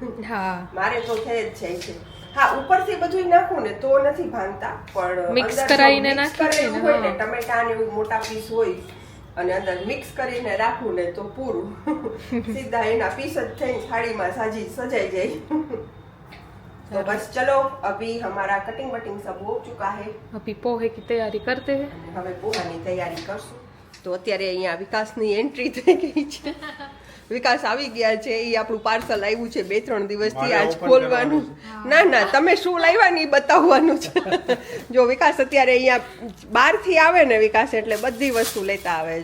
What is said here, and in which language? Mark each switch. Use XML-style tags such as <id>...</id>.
<gu>હા, મારે તો થઈ જ જાય છે. હા, ઉપરથી બધું નાખું ને તો નથી ભાંગતા, પણ મિક્સ કરાવીને નાખી હોય ને ટમેટા ને એવું મોટા પીસ હોય અને અંદર મિક્સ કરીને રાખું ને તો પૂરું સીધા એના પીસ જ થઈને થાળીમાં સજાઈ જાય.</gu> <hi>तो बस चलो अभी हमारा कटिंग वटिंग सब हो चुका है. अभी पोहे की तैयारी करते हैं.</hi> <gu>હવે પોહાની તૈયારી કરશું. તો અત્યારે અહીંયા વિકાસની એન્ટ્રી થઈ ગઈ છે. વિકાસ આવી ગયા છે. એ આપણું પાર્સલ આવ્યું છે 2-3 દિવસથી. આજ ખોલવાનું. ના તમે શું લાવ્યા ને બતાવવાનું છે. જો વિકાસ અત્યારે અહીંયા બહારથી આવે ને વિકાસ એટલે બધી વસ્તુ લેતા આવે.</gu>